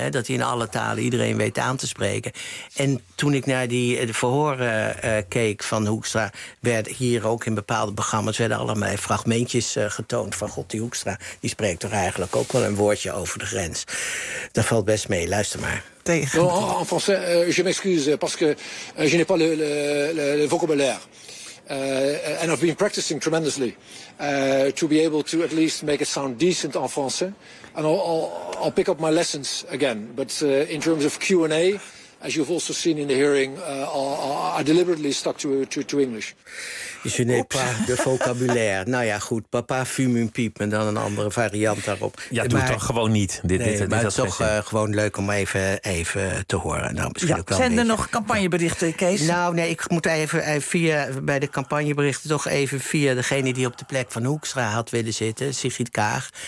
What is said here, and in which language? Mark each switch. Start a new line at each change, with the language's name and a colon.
Dutch: Dat hij in alle talen iedereen weet aan te spreken. En toen ik naar die verhoren keek van Hoekstra, werd hier ook in bepaalde programma's werden allemaal fragmentjes getoond van God, die Hoekstra, die spreekt toch eigenlijk ook wel een woordje over de grens. Dat valt best mee, luister maar.
French: En français, je m'excuse, parce que je n'ai pas le vocabulaire.
English: And I've been practicing tremendously to be able to at least make it sound decent
French: en français.
English: And I'll pick up my lessons again. But in terms of Q&A, as you've also seen in the hearing, I deliberately stuck to English.
French: Je n'ai pas de vocabulaire.
Dutch: Nou ja, goed,
French: papa fume une pipe
Dutch: en dan een andere variant daarop. Ja, doe het dan gewoon niet. Maar toch gewoon leuk om even te horen. Nou, misschien ook wel zijn er nog campagneberichten, Kees? Nou, nee, ik moet even via bij de campagneberichten toch even via degene die op de plek van Hoekstra had willen zitten, Sigrid Kaag.